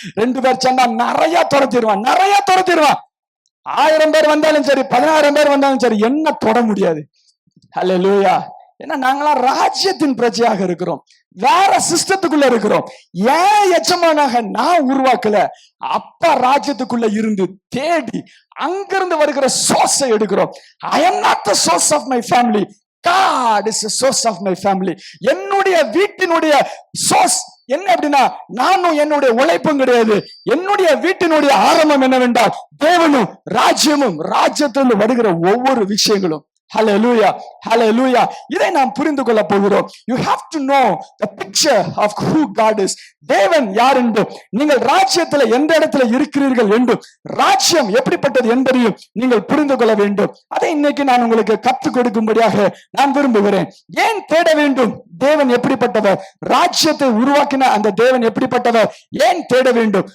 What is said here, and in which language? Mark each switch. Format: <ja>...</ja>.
<ta>2 பேர் சொன்னா நிறைய துரத்திடுவான், நிறைய துரத்திடுவான். 1000 பேர் வந்தாலும் சரி, 16,000 பேர் வந்தாலும் சரி, என்ன தொட முடியாது. ஹல்லேலூயா. ஏன்னா நாங்களாம் ராஜ்யத்தின் பிரஜையாக இருக்கிறோம், வேற சிஸ்டத்துக்குள்ள இருக்கிறோம். ஏன் எஜமானாக நான் உருவாக்கல, அப்பா ராஜ்யத்துக்குள்ள இருந்து தேடி அங்கிருந்து வருகிற சோர்ஸை எடுக்கிறோம்.</ta> <en>I am not the source of my family. God is the source of my family.</en> <ta>என்னுடைய வீட்டினுடைய சோர்ஸ் என்ன அப்படின்னா, நானும் என்னுடைய உழைப்பும் கிடையாது. என்னுடைய வீட்டினுடைய ஆரம்பம் என்னவென்றால் தேவனும் ராஜ்யமும், ராஜ்யத்தில் வருகிற ஒவ்வொரு விஷயங்களும். Hallelujah, hallelujah. இதை நாம் புரிந்து கொள்ள போகிறோம்.</ta> <en>You have to know the picture of who God is.</en> <ta>தேவன் யார் என்றும், நீங்கள் ராஜ்யத்தில் எந்த இடத்துல இருக்கிறீர்கள் என்றும், ராஜ்யம் எப்படிப்பட்டது என்பதையும் நீங்கள் புரிந்து கொள்ள வேண்டும். அதை இன்னைக்கு நான் உங்களுக்கு கற்றுக் கொடுக்கும்படியாக நான் விரும்புகிறேன். ஏன் தேட வேண்டும்? தேவன் எப்படிப்பட்டவர்? ராஜ்யத்தை உருவாக்கின அந்த தேவன் எப்படிப்பட்டவர்? ஏன் தேட வேண்டும்?</ta>